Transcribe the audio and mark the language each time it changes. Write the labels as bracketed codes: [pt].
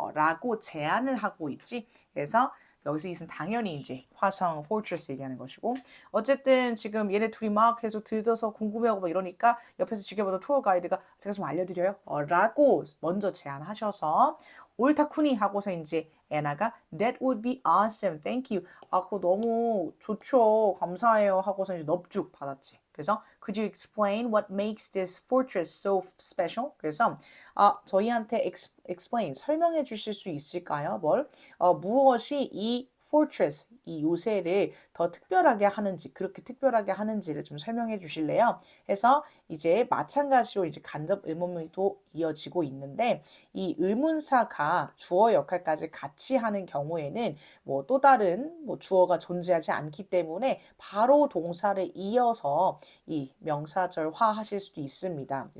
[ko] 라고 제안을 하고 있지. 그래서 여기서 이것은 당연히 이제 화성 포트레스 얘기하는 것이고 어쨌든 지금 얘네 둘이 막 계속 들어서 궁금해하고 막 이러니까 옆에서 지켜보던 투어 가이드가 제가 좀 알려드려요. 라고 먼저 제안하셔서 옳다쿠니 하고서 이제 애나가 [en] That would be awesome. Thank you. [ko] 그거 너무 좋죠. 감사해요. 하고서 이제 넙죽 받았지. [en] 그래서 Could you explain what makes this fortress so special? [ko] 그래서 저희한테 explain 설명해 주실 수 있을까요? 무엇이 이 fortress, 이 요새를 더 특별하게 하는지, 그렇게 특별하게 하는지를 좀 설명해 주실래요? 해서 이제 마찬가지로 이제 간접 의문문이 또 이어지고 있는데 이 의문사가 주어 역할까지 같이 하는 경우에는 뭐 또 다른 뭐 주어가 존재하지 않기 때문에 바로 동사를 이어서 이 명사절화 하실 수도 있습니다.